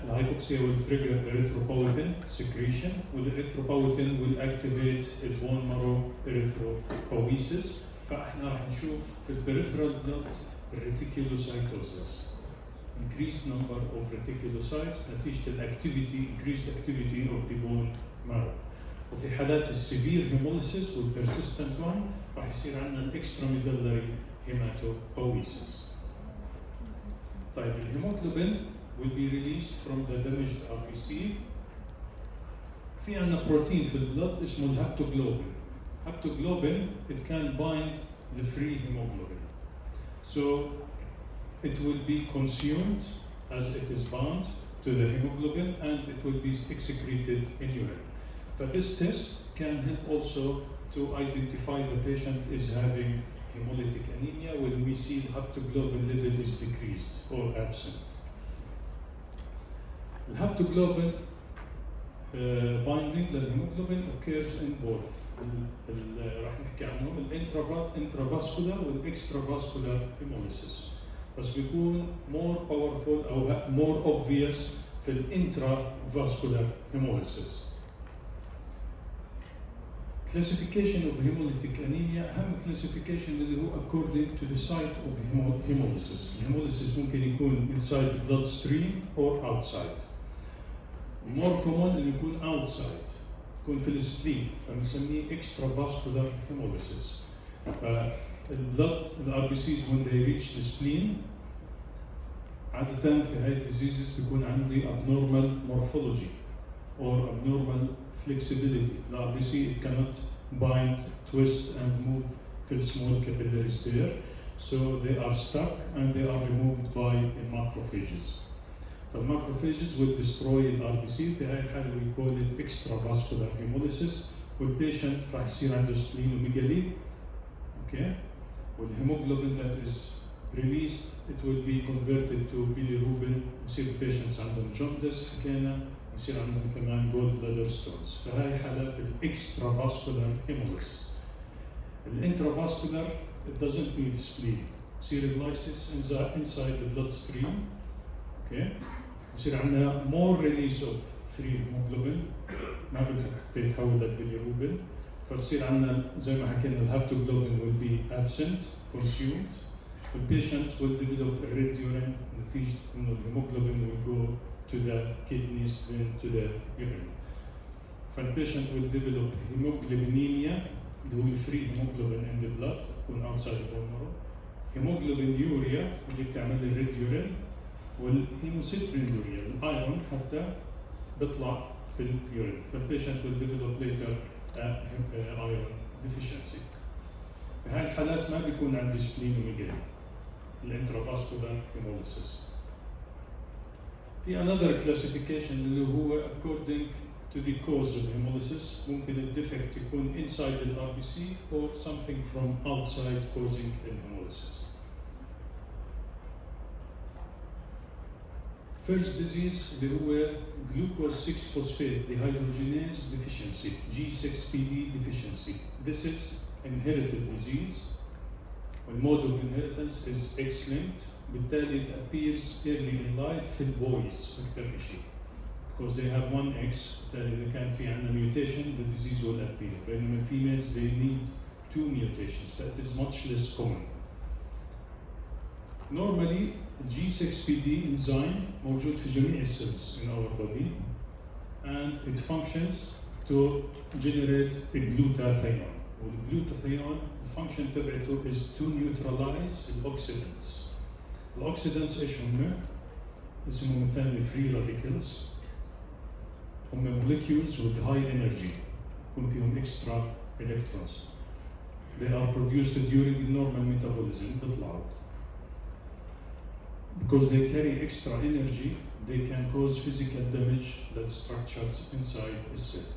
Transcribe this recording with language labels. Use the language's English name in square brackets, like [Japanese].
[English] The hypoxia will trigger erythropoietin secretion, and the erythropoietin will activate the bone marrow erythropoiesis. [Arabic] فاحنا راح نشوف في [English] peripheral blood reticulocytosis, increased number of reticulocytes نتيجة increased activity of the bone marrow. [Arabic] وفي حالات السيفير hemolysis والpersistent one راح يصير عندنا extramedullary hematopoiesis. طيب الهيموغلوبين [English] will be released from the damaged RBC. [Arabic] في عندنا بروتين في البلد اسمه الهابتوجلوبين. [English] Haptoglobin, it can bind the free hemoglobin. So it will be consumed as it is bound to the hemoglobin, and it will be excreted in urine. But this test can help also to identify the patient is having hemolytic anemia when we see the haptoglobin level is decreased or absent. The haptoglobin binding للهيموغلوبين occurs in both. [Arabic] راح نحكي عنهم intravascular والextravascular hemolysis. بس بيكون [English] more powerful أو more obvious في intravascular hemolysis. Classification of hemolytic anemia, أهم classification اللي هو according to the site of hemolysis. Hemolysis [Arabic] ممكن يكون [English] inside the bloodstream or outside. [Arabic] More common اللي يكون outside، يكون في السبلين، فبنسميه extravascular hemolysis. [English] فالبلد RBCs when they reach the spleen [Arabic] عادة في هاي [English] diseases بيكون عندي abnormal morphology or abnormal flexibility. The RBC it cannot bind, twist and move في small capillaries there, so they are stuck and they are removed by macrophages. فالماكروفاجز will destroy the RBC. [Arabic] في هاي الحالة [English] we call it extravascular hemolysis. [Arabic] والبيشنت راح يصير عنده splenomegaly. [English] Okay, with hemoglobin that is released, it will be converted to bilirubin. [Arabic] يصير patients عندهم jaundice حكينا، يصير عندهم كمان gallbladder stones. فهاي حالات extravascular hemolysis. [English] Intravascular it doesn't need spleen. يصير lysis inside the bloodstream. [Arabic] Okay, يصير عندنا more release of free hemoglobin، ما بدها تتحول للبيليروبين، فبصير عندنا زي ما حكينا الهابتوجلوبين will be absent, consumed. [English] The patient will develop a red urine [Arabic] نتيجة إنه الهيموغلوبين [English] will go to the kidneys then to the urine. فالpatient will develop hemoglobinemia اللي هو free hemoglobin in the blood تكون outside the bone marrow. [Arabic] Hemoglobinuria اللي بتعمل لي red urine. والهيموسيترينوريا الايرون حتى بيطلع في اليورين، فالبيشنت [English] will develop later iron deficiency. [Arabic] في هاي الحالات ما بيكون عندي splenomegaly الانترافاسكولار hemolysis. [English] في another classification اللي هو according to the cause of hemolysis. ممكن الديفكت يكون inside the RBC or something from outside causing hemolysis. First disease اللي هو glucose 6-phosphate dehydrogenase deficiency, G6PD deficiency. This is inherited disease. The mode of inheritance is X-linked. بالتالي it appears early in life في boys أكثر شيء. Because they have one X, بالتالي إذا كان في عندنا mutation, the disease will appear. بينما females they need 2 mutations, but it is much less common. Normally, G6PD enzyme موجود في جميع cells in our body, and it functions to generate a glutathione. [Arabic] والglutathione الفانكشن تبعته [English] is to neutralize [Arabic] الأوكسيدنتس. الأوكسيدنتس إيش هم؟ اسمهم الثاني free radicals. [English] هم molecules with high energy يكون فيهم extra electrons. They are produced during normal metabolism بيطلعوا. Because they carry extra energy, they can cause physical damage that structures inside the cell.